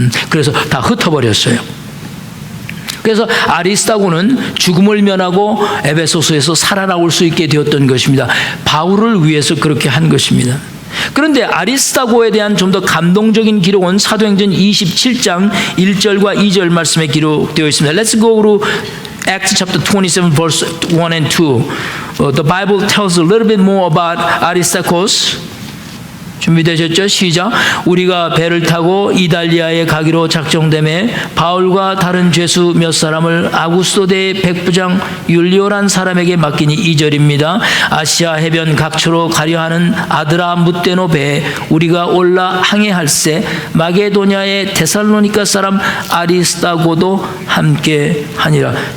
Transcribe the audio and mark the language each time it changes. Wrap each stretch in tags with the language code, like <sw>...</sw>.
<ko>그래서 다 흩어버렸어요. 그래서 아리스타고는 죽음을 면하고 에베소서에서 살아나올 수 있게 되었던 것입니다. 바울을 위해서 그렇게 한 것입니다. 그런데 아리스타고에 대한 좀 더 감동적인 기록은 사도행전 27장 1절과 2절 말씀에 기록되어 있습니다.</ko> <en>Let's go to Acts chapter 27 verse 1 and 2. The Bible tells a little bit more about Aristarchus.</en> <ko>준비되셨죠? 시작. 우리가 배를 타고 이달리아에 가기로 작정되매 바울과 다른 죄수 몇 사람을 아구스도 대의 백부장 율리오란 사람에게 맡기니 2절입니다. 아시아 해변 각처로 가려 하는 아드라 뭇데노 배에 우리가 올라 항해할세 마게도냐의 데살로니가 사람 아리스타고도 함께 하니라.</ko>